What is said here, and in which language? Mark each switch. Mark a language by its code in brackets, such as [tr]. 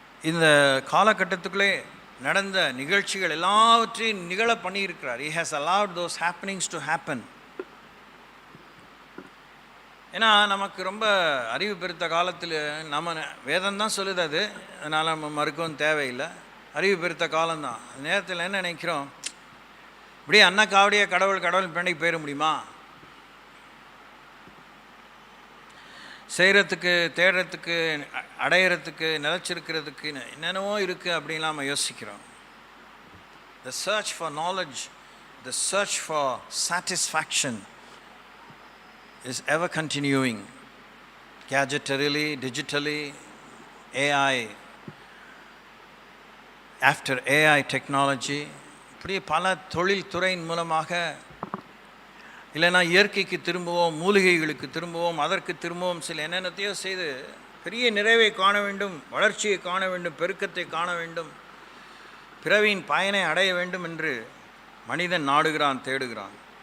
[ta] இந்த காலகட்டத்துக்குள்ளே நடந்த நிகழ்ச்சிகள் எல்லாவற்றையும் நிகழ பண்ணியிருக்கிறார். [en] He has allowed those happenings to happen. [ta] ஏன்னா நமக்கு ரொம்ப அறிவு பெருத்த காலத்தில் நம்ம வேதம் தான் சொல்லுது, அது அதனால் நம்ம மறுக்கவும் தேவையில்லை. அறிவு பெருத்த காலம்தான். நேரத்தில் என்ன நினைக்கிறோம், இப்படியே அன்னக்காவடியே கடவுள் பின்னாடி போயிட முடியுமா? செய்கிறதுக்கு, தேடுறதுக்கு, அடையிறதுக்கு, நிலச்சிருக்கிறதுக்கு என்னென்னவோ இருக்குது அப்படின்லாம் நம்ம யோசிக்கிறோம். [en] The search for knowledge, the search for satisfaction is ever continuing. Gadgetarily, digitally, AI, after AI technology, [ta] இப்படி பல தொழில் துறையின் மூலமாக, இல்லைன்னா இயற்கைக்கு திரும்புவோம், மூலிகைகளுக்கு திரும்புவோம், அதற்கு திரும்புவோம், சில என்னென்னத்தையோ செய்து பெரிய நிறைவை காண வேண்டும், வளர்ச்சியை காண வேண்டும், பெருக்கத்தை காண வேண்டும், பிறவியின் பயனை அடைய வேண்டும் என்று மனிதன் நாடுகிறான், தேடுகிறான்.